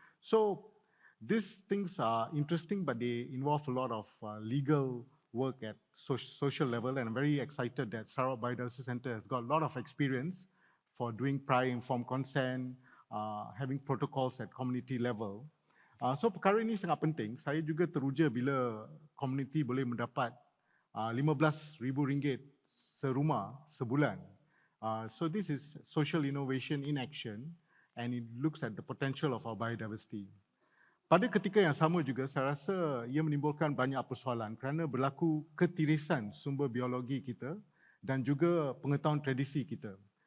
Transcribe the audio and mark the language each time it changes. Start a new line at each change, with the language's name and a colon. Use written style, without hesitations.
English: So these things are interesting, but they involve a lot of legal work at social level, and I'm very excited that Sarawak Biodiversity Center has got a lot of experience for doing prior informed consent, having protocols at community level.
Malay: So perkara ini sangat penting. Saya juga teruja bila community boleh mendapat RM15,000 serumah sebulan.
English: So this is social innovation in action, and it looks at the potential of our biodiversity.
Malay: Pada ketika yang sama juga, saya rasa ia menimbulkan banyak persoalan kerana berlaku ketirisan sumber biologi kita dan juga pengetahuan tradisi kita.